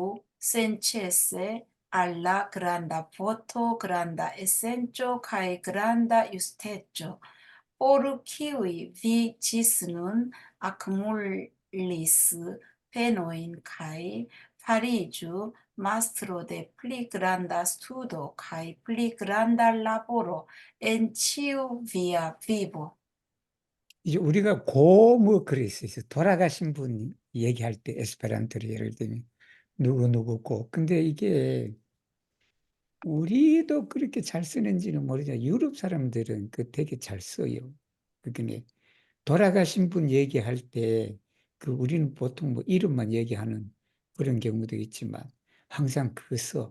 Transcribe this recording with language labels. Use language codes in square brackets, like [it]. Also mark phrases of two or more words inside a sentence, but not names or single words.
[eo] senĉese al la granda voto, granda esenco kaj granda justeco, por kiuj vi ĝis nun akumulis penojn kaj fariĝu mastro de pli granda studo kaj pli granda laboro en ĉiu via vivo. [ko] 이제 우리가 고 뭐 그랬어요. 돌아가신 분 얘기할 때 에스페란토로 예를 들면 누구누구고. 근데 이게 우리도 그렇게 잘 쓰는지는 모르지만 유럽 사람들은 그 되게 잘 써요. 그게 돌아가신 분 얘기할 때 그 우리는 보통 뭐 이름만 얘기하는 그런 경우도 있지만 항상 그거 써.